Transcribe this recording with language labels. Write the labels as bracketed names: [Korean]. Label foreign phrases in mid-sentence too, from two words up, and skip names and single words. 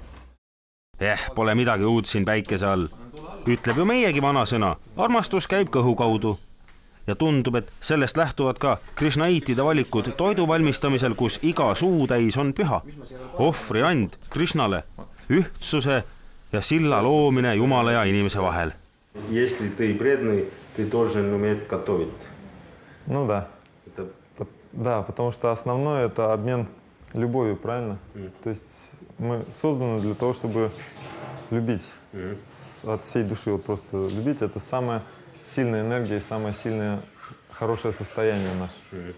[Estonian] Pole midagi uut siin päikese all. Ütleb ju meiegi vana sõna, armastus käib kõhu kaudu. Ja tundub, et sellest lähtuvad ka krishnaitide valikud toidu valmistamisel, kus iga suutäis on püha. Ohvri and Krishnale, ühtsuse ja silla loomine Jumala ja inimese vahel. [Russian] Если ты преданный, ты должен уметь готовить. Ну да. Да, потому что основное это обмен любовью, правильно? То есть мы созданы для того, чтобы любить от всей души. Вот просто любить — это самая сильная энергия и самое сильное хорошее состояние наше.